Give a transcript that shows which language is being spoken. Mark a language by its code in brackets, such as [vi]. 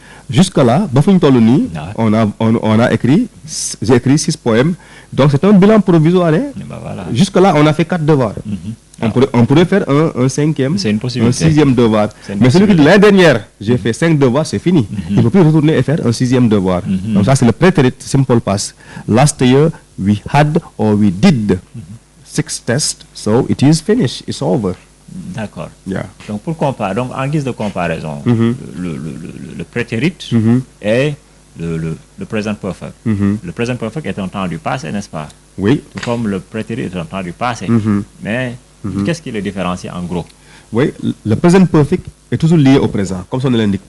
[fr] Jusque-là, on a écrit, j'ai écrit 6 poèmes. Donc c'est un bilan provisoire. Hein? Voilà. Jusque-là, on a fait 4 devoirs. On pourrait faire un 5e, c'est une possibilité. un 6e devoir. Mais celui qui dit l'année dernière, j'ai fait 5 devoirs, c'est fini. Il ne peut plus retourner et faire un 6e devoir. Donc ça, c'est le prétérit simple past. [en] Last year, we had or we did 6 tests, so it is finished, it's over. [fr] D'accord. [en] Yeah. [fr] Donc pour comparer, donc en guise de comparaison, le prétérit est le present perfect. Le present perfect est un temps du passé, n'est-ce pas? Oui. Tout comme le prétérit est un temps du passé. Mais qu'est-ce qui le différencie en gros? Oui, le present perfect est toujours lié au présent, comme son nom l'indique.